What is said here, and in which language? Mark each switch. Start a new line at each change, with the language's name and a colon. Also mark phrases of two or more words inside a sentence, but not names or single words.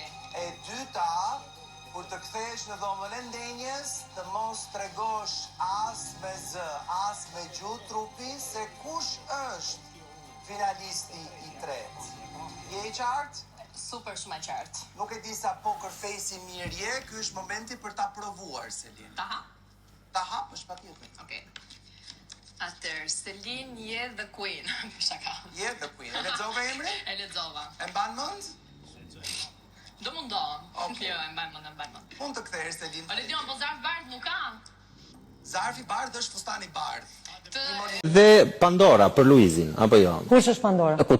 Albanian: E dyta, kur të kthehesh në dhomën e ndenjes, të mos tregosh as me zë, as me gjuhë trupi se kush është finalisti i tretë. Je i qartë? Super shumë e qartë. Nuk e di sa
English: poker face
Albanian: i mirë je, ky është momenti për ta provuar, Selin. Ta hap? Ta hapësh patjetër. Okej. Atëherë, Selin je
English: the queen.
Albanian: Për shaka.
English: Je the queen.
Albanian: E lexove emrin? E lexova. E mban mend? Do mundon. Okej. Jo, e mbaj mend. Mund të kthehesh, Selin. O Ledion, po zarf bardh nuk ka. Zarfi bardh është fustani bardh. Dhe Pandora për Luizin, apo jo? Kush është Pandora?